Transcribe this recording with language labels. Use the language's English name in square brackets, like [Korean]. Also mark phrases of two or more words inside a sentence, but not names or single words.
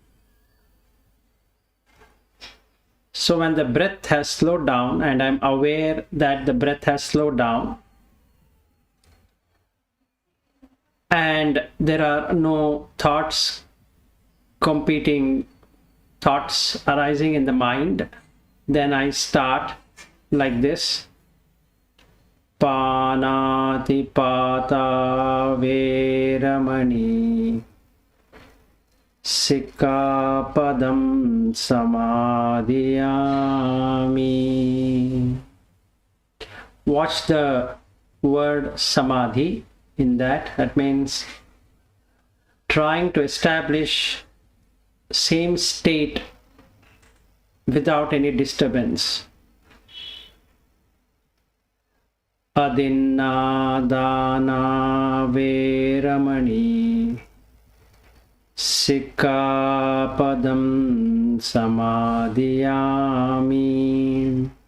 [English] So when the breath has slowed down and I'm aware that the breath has slowed down, and there are no thoughts, competing thoughts arising in the mind, then I start like this: [Pali] Panati pata veramani Sikkapadam samadhiyami. [English] Watch the word samadhi. in that. That means trying to establish same state without any disturbance. [Pali] Adinna dana veramani sikkapadam samadhiyami.